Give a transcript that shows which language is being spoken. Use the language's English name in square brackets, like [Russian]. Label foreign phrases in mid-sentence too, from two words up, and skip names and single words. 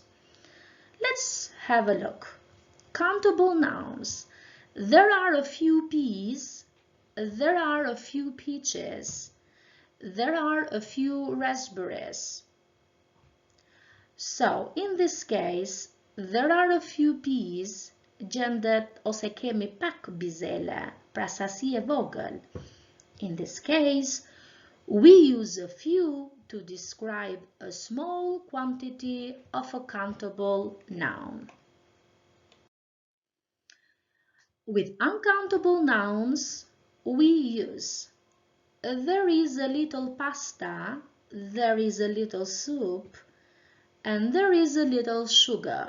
[English] Let's have a look. Countable nouns. There are a few peas. There are a few peaches. There are a few raspberries. So, in this case, there are a few peas, [Albanian] gjendet ose kemi pak bizele, pra sasi e vogël. [English] In this case, we use a few to describe a small quantity of a countable noun. With uncountable nouns, we use there is a little pasta, there is a little soup, and there is a little sugar.